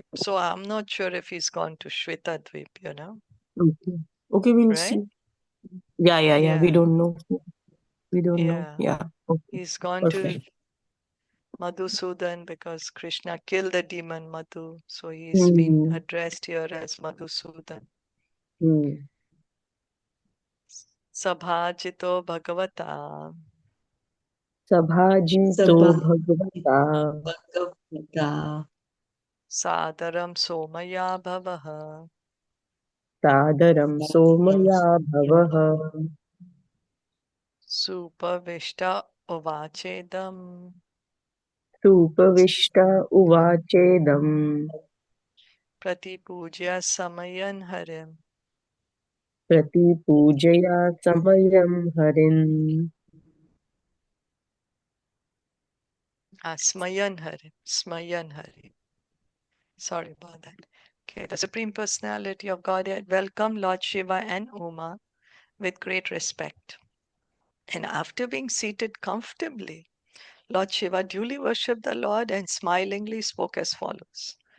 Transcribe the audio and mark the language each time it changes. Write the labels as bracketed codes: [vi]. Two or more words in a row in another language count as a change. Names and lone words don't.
[en] So I'm not sure if he's gone to Shvetadvip, Okay. Okay, we'll right? see. Yeah. We Yeah, don't know. We don't know. yeah. Yeah. Okay. He's gone to Perfect. Madhusudan because Krishna killed the demon Madhu. So he's been Hmm. addressed here as Madhusudan. Hmm. [sa] सभाजितो भगवता सभाजितो भगवता Bhagavad सादरं सोमया भवः सादरं सोमया भवः सूपविष्ट उवाचेदं सूपविष्ट उवाचेदं प्रतिपूज्य समयन् हरिम् प्रतिपूजय समयम् हरिन्. स्मयन् हरिम्. स्मयन् हरिम्. [en] Sorry about that. Okay, the Supreme Personality of Godhead welcomed Lord Shiva and Uma with great respect. And after being seated comfortably, Lord Shiva duly worshipped the Lord and smilingly spoke as follows.